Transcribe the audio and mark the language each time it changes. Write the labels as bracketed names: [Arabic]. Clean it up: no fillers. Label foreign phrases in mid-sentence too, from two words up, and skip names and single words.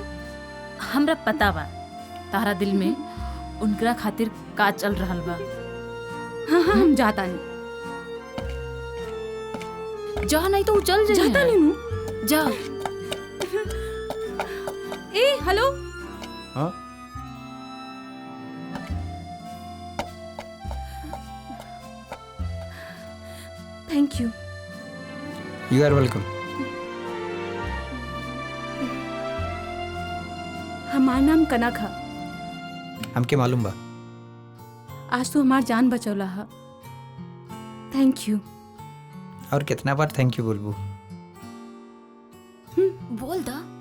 [Bhojpuri] हमरा पता बा तारा दिल में उनकरा खातिर का चल रहल बा। हाँ हाँ हम जाता नहीं। जा नहीं तो चल जाए। जाता नहीं जा। [English] ए हेलो। [Bhojpuri] हाँ [English] thank you. you are welcome. [Bhojpuri] हमार नाम कनक है। हमके मालूम बा। आज तू हमार जान बचौला है। [English] thank you. [Bhojpuri] और कितना बार [English] thank you [Bhojpuri] बोलबू? बोल दा।